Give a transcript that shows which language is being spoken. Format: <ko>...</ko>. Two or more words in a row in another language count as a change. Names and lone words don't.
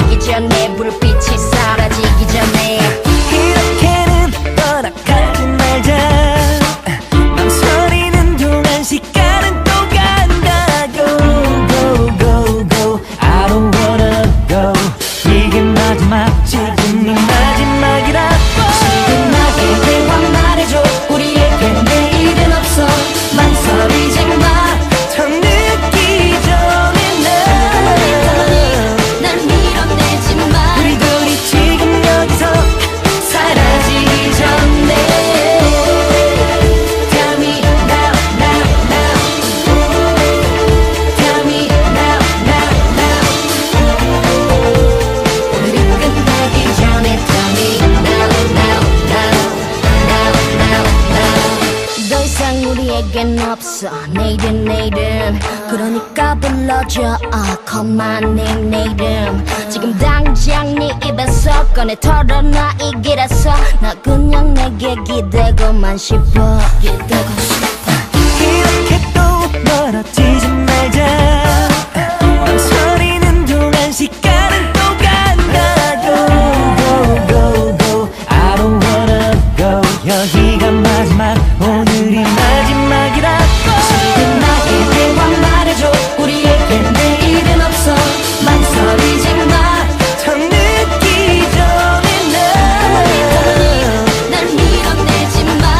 <ko>전에 불빛이 사라지기 전에 이렇게는 떠나가지 말자. 망설이는 동안 시간은 또 간다.</ko> <en>Go go go go I don't wanna go.</en> <ko>이게 마지막 지금이 마지막이라고. 지금 나에게 대화 말해줘. 우리에게 내일은 없어. 망설이지 마. 더 늦기 전에 날 밀어내지 마. 우리 둘이 지금 여기서 사라지기 전에</ko> <en>Tell me now now now Tell me now now now</en> <ko>우리 끝나기 전에</ko> <en>Tell me now now now now now now</en> <ko>더 이상 우리에겐 없어 내일은 그러니까 불러줘</ko> <en>call my name</en> <ko>내 이름 지금 당장 네 입에서 꺼내 털어놔 이 길에서 나 그냥 내게 기대고만 싶어 이렇게 또 멀어지지 말자. 망설이는 동안 시간은 또 간다.</ko> <en>Go go go go I don't wanna go.</en> <ko>여기가 마지막 오늘이 마지막이라고. 지금 나의 대화 말해줘 우리에게 내일은 없어 망설이지 마 더 늦기 전에 날 밀어내지 마</ko>